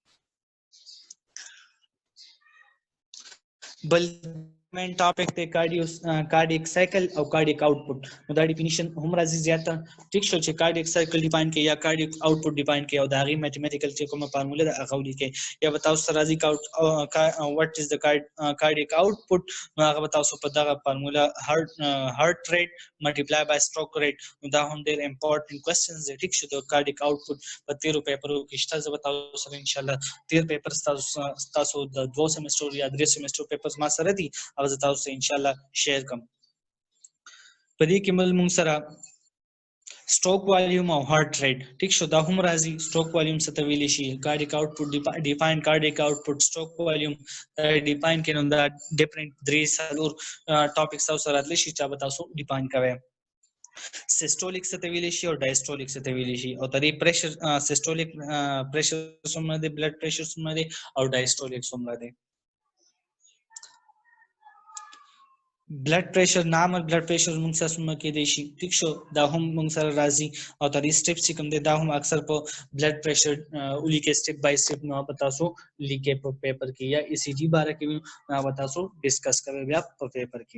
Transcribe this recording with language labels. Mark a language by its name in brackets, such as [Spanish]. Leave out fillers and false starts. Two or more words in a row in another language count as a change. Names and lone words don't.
[Pashto] بل [English] main topic [Pashto] ته [English] cardiac cycle [Pashto] او [English] cardiac output. [Pashto] نو دا ډیفینیشن هم راځي زیاته. ټیک شو چې [English] cardiac cycle define [Pashto] کړي یا [English] cardiac output define [Pashto] کړي او دا غي میتھمیټیکل چې کومه فارموله ده هغه ولیکي یا به تاسو راځي [English] what is the cardiac output [Pashto] نو هغه به تاسو په دغه فارموله [English] heart rate multiply by stroke rate. [Pashto] نو دا هم ډېر [English] important questions [Pashto] دي. ټیک شو د [English] cardiac output [Pashto] په 13 پیپرو کې شته. زه به تاسو سره [Arabic] ان شاء الله [Pashto] 13 پیپر تاسو د 2 سیمستر یا 3 [English] semester papers [Pashto] ما سره دي او زه تاسو [Arabic] ان شاء الله [Pashto] شیر کوم. په دې کې موږ سره [English] stroke volume [Pashto] او [English] heart rate [Pashto] ټیک شو دا هم راځي. [English] stroke volume [Pashto] څه ته ویل شي؟ [English] cardiac output define cardiac output stroke volume define [Pashto] کینو دا [English] different 3 topics [Pashto] او سره راتلی شي چې به تاسو define کوئ. systolic څه ته ویل شي او diastolic څه ته ویل شي او ترې [English] pressure systolic pressure [Pashto] څومره دی [English] blood pressure [Pashto] څومره دی او diastolic څومره دی. [English] blood pressure normal blood pressure [Pashto] موږ سره څومره کېدای شي؟ ټیک شو دا هم موږ سره راځي او ترې سټیپ چې کوم دی دا هم اکثر په [English] blood pressure [Pashto] ولیکې [English] step by step [Pashto] نو به تاسو لیکې په پیپر کې یا ای سی جی باره کې نو به تاسو ډسکس کوئ بیا په پیپر کې.